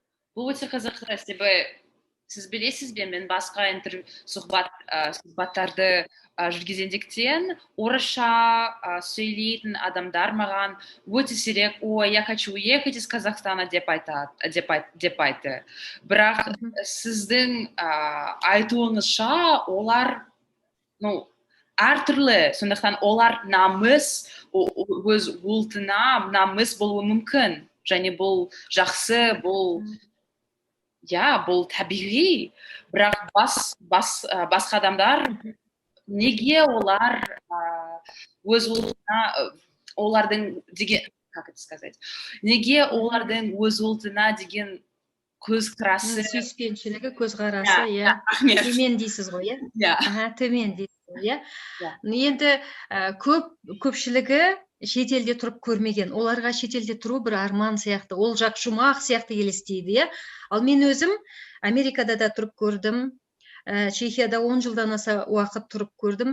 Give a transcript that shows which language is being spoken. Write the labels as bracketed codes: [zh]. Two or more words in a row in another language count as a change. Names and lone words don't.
[kk] Бұл өте қызықты, себебі сіз білесіз бе, мен басқа сұхбаттарды жүргізгендіктен орысша сөйлейтін адамдар маған өте сирек, ой, [ru] я хочу уехать из Казахстана [kk] деп айтты. Бірақ сіздің айтуыңызша олар, әртүрлі, сондықтан олар өз ұлтына намыс болуы мүмкін. Және бұл жақсы, бұл табиғи. Бірақ басқа адамдар, неге олар өз ұлтына, олардың деген, [ru] как это сказать, [kk] неге олардың өз ұлтына деген көзқарасы, сүйіспеншілігі, көзқарасы, төмен дейсіз ғой, төмен дейсіз ғой, енді көпшілігі шетелде тұрып көрмеген, оларға шетелде тұру бір арман сияқты, ол жақ жұмақ сияқты елестейді, ал мен өзім Америкада да тұрып көрдім, Чехияда 10 жылдан аса уақыт тұрып көрдім.